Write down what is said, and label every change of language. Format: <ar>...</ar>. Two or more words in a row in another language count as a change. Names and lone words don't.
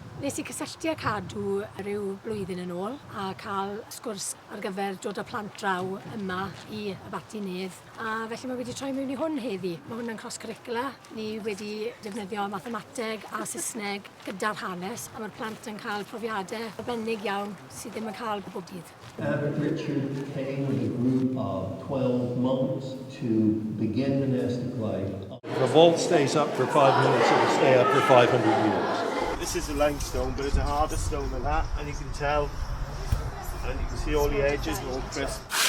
<cy>Nes I cysylltu a cadw rhyw blwyddyn yn ôl a cael sgwrs ar gyfer dod â plant draw yma i Abati Nedd. A felly mae wedi troi mewn i hwn heddi. Mae hwnna'n cross-curricula. Ni wedi defnyddio mathemateg a Saesneg gyda'r hanes a mae'r plant yn cael profiadau arbennig iawn sydd ddim yn cael bob dydd.</cy> <en>Abbot Richard came with a group of 12 monks to begin monastic life. The vault stays up for 5 minutes, it'll stay up for 500 years. This is a limestone, but it's a harder stone than that, and you can tell, and you can see all the edges are all crisp.</en>